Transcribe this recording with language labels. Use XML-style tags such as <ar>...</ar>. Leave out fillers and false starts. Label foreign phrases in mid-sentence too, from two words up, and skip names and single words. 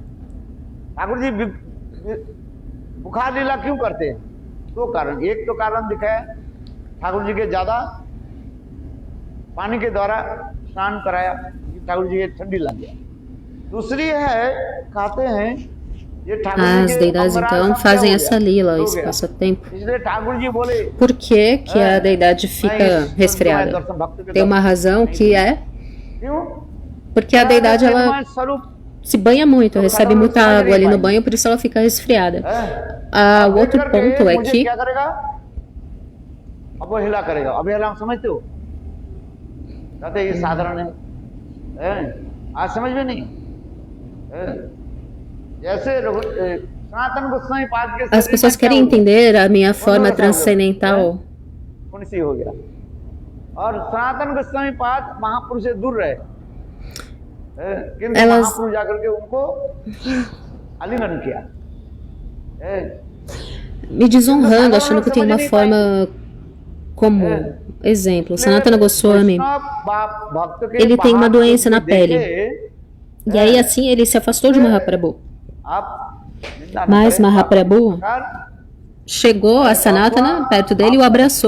<hi>ठाकुर जी बुखार लीला क्यों करते हैं? दो कारण, एक तो कारण दिखाया ठाकुर जी के ज्यादा पानी के द्वारा स्नान कराया, ठाकुर जी के ठंडी लग गया। दूसरी है, कहते हैं</hi> <pt>As deidades então fazem essa lila, esse passatempo. Por que que a deidade fica resfriada? Tem uma razão que é porque a deidade ela se banha muito, recebe muita água ali no banho, por isso ela fica resfriada. O outro ponto é que</pt> <hi>अवहेला करेगा। अवहेला समझते हो? कहते ये साधारण है, आज समझ में नहीं। जैसे सनातन गोस्वामी पाद के</hi> <pt>as pessoas querem entender a minha forma transcendental.</pt> <hi>सी हो गया, और सनातन गोस्वामी पाद महापुरुष से दूर रहे, किंतु महापुरुष जाकर के उनको आलिंगन किया,</hi> <pt>me desonrando, achando que tem uma forma comum. Exemplo, Sanatana Goswami, ele tem uma doença na pele. E aí assim ele se afastou de Mahaprabhu. Mas Mahaprabhu chegou a Sanatana perto dele e o abraçou.</pt>